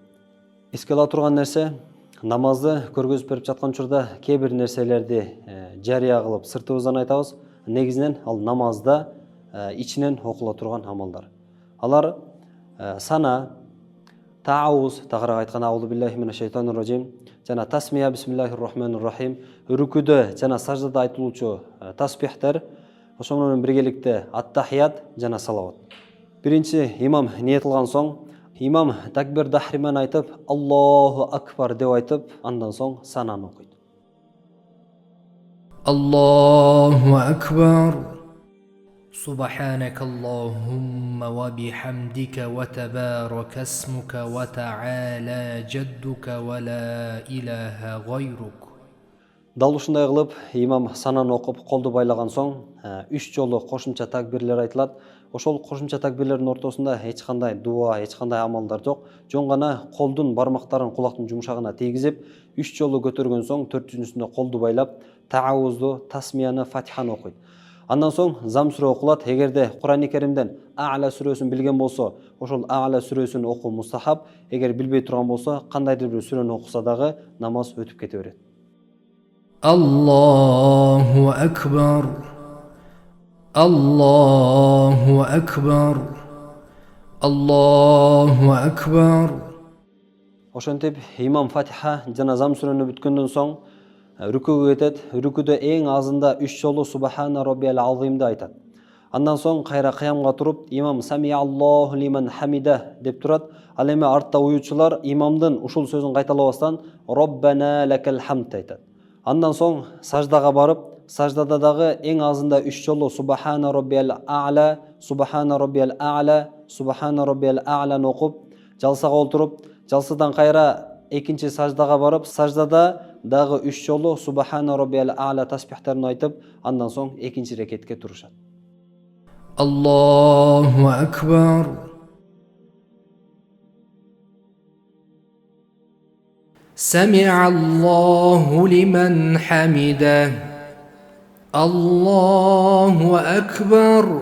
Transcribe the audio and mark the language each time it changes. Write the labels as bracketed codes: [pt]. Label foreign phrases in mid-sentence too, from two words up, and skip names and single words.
[ky] Эске ала турган нерсе, намазды көргөзүп берип жаткан учурда кээ бир нерселерди жарыя кылып сыртыбыздан айтабыз. Негизинен ал намазда ичинен окула турган амалдар. Алар сана, таауз, тагыраак айтканда [ar] أعوذ بالله من الشيطان الرجيم, [ky] жана тасмия [ar] بسم الله الرحمن الرحيم, [ky] рүкүдө жана саждада айтылуучу таспихтер, ошол менен биргеликте ат-тахият жана салават. Биринчи имам ниет кылган соң, имам [ar] تكبير التحريمة [ky] айтып, [ar] الله أكبر [ky] деп айтып, андан соң сананы окуйт. [ar] الله أكبر. سبحانك اللهم وبحمدك وتبارك اسمك وتعالى جدك ولا إله غيرك. [ky] Дал ушундай кылып, имам сананы окуп, колду байлаган соң, 3 жолу кошумча такбирлер айтылат. Ошол кошумча такбирлердин ортосунда эч кандай дуа, эч кандай амалдар жок. Жөн гана колдун бармактарын кулактын жумшагына тийгизип, 3 жолу көтөргөн соң, 4-үнчүсүндө колду байлап, таавузду, тасмияны, фатиханы окуйт. Андан соң зам сүрө окулат. Эгерде Кур'ан-ы Керимден А'ла сүрөсүн билген болсо, ошол А'ла сүрөсүн окуу мустахаб. Эгер билбей турган болсо, кандайдыр бир сүрөнү окуса дагы намаз өтүп кете берет. [ar] الله أكبر. الله أكبر. الله أكبر. [ky] Ошентип имам Фатиха жана зам сүрөнү бүткөндөн соң рүкүгө кетет. Рүкүдө эң азында 3 жолу [ar] سبحان ربي العظيم [ky] айтат. Андан соң кайра кыямга туруп, имам [ar] سمع الله لمن حمده [ky] деп турат. Ал эми артта уюучулар имамдын ушул сөзүн кайталабастан [ar] ربنا لك الحمد [ky] айтат. Андан соң саждага барып, саждада дагы эң азында 3 жолу [ar] سبحان ربي الأعلى, سبحان ربي الأعلى, سبحان ربي الأعلى [ky] окуп, жалсага олтуруп, жалсадан кайра экинчи саждага барып, саждада дагы 3 жолу [ar] سبحان ربي الأعلى [ky] таспихтерин айтып, андан соң экинчи рекетке турушат. [ar] الله أكبر. سمع الله لمن حمده. الله أكبر.